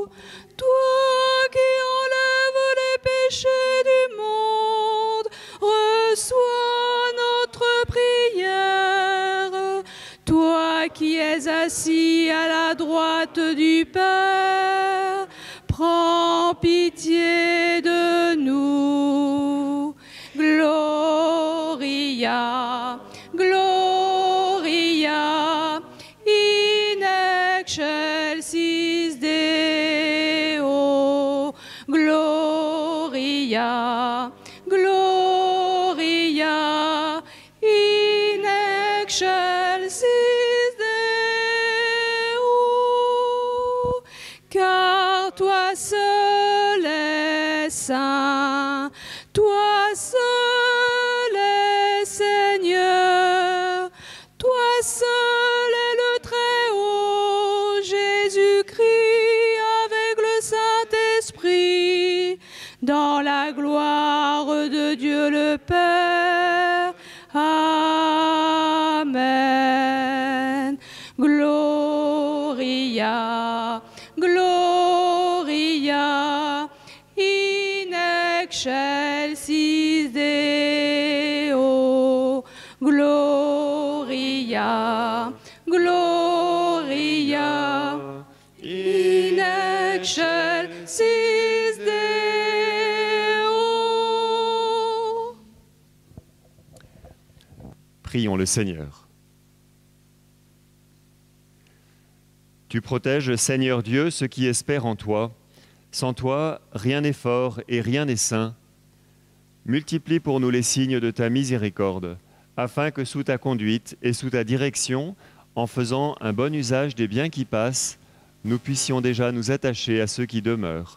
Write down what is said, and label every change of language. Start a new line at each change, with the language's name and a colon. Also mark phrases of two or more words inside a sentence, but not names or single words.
French: Toi qui enlèves les péchés du monde, reçois notre prière. Toi qui es assis à la droite du Père, prends pitié de nous.
Latin: Gloria, Gloria, in excelsis Deo. Gloria, Gloria, in excelsis Deo.
French: Car toi seul es saint, toi seul es Seigneur, toi seul est le Très-Haut, Jésus-Christ avec le Saint-Esprit, dans la gloire de Dieu le Père. Amen.
Latin: Gloria, Gloria, in excelsis Deo. Gloria, Gloria, in excelsis Deo.
French: Prions le Seigneur. Tu protèges, Seigneur Dieu, ceux qui espèrent en toi. Sans toi, rien n'est fort et rien n'est saint. Multiplie pour nous les signes de ta miséricorde, afin que sous ta conduite et sous ta direction, en faisant un bon usage des biens qui passent, nous puissions déjà nous attacher à ceux qui demeurent.